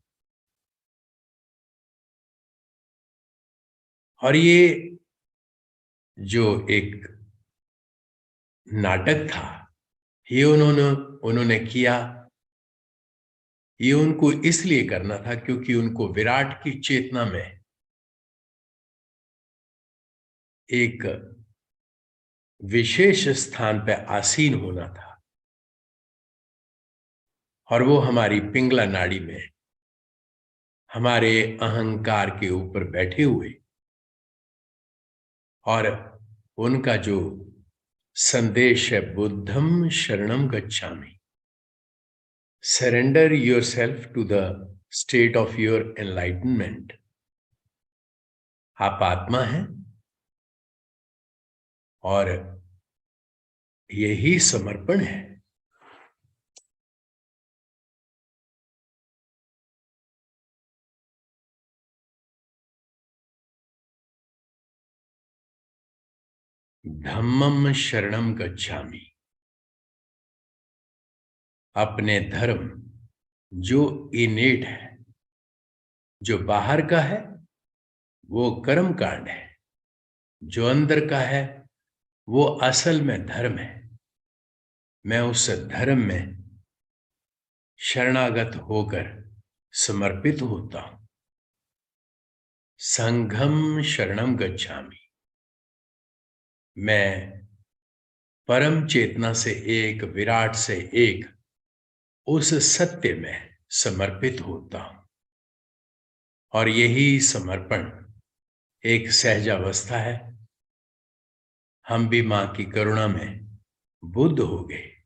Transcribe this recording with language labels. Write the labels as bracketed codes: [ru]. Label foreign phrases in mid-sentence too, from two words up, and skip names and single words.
[hi] और ये जो एक नाटक था, ये उन्होंने किया, ये उनको इसलिए करना था क्योंकि उनको विराट की चेतना में एक विशेष स्थान पर आसीन होना था। और वो हमारी पिंगला नाड़ी में, हमारे अहंकार के ऊपर बैठे हुए, और उनका जो संदेश है, [pi] बुद्धम शरणम गच्छामि, [en] surrender yourself to the state of your enlightenment. [hi] आप आत्मा हैं और यही समर्पण है। [pi] धम्मम शरणम गच्छामि, [hi] अपने धर्म जो इनेट है, जो बाहर का है वो कर्म कांड है, जो अंदर का है वो असल में धर्म है। मैं उस धर्म में शरणागत होकर समर्पित होता हूं। [pi] संघम शरणम गच्छामि, [hi] मैं परम चेतना से एक, विराट से एक, उस सत्य में समर्पित होता हूं। और यही समर्पण एक सहजावस्था है। हम भी मां की करुणा में बुद्ध हो गए।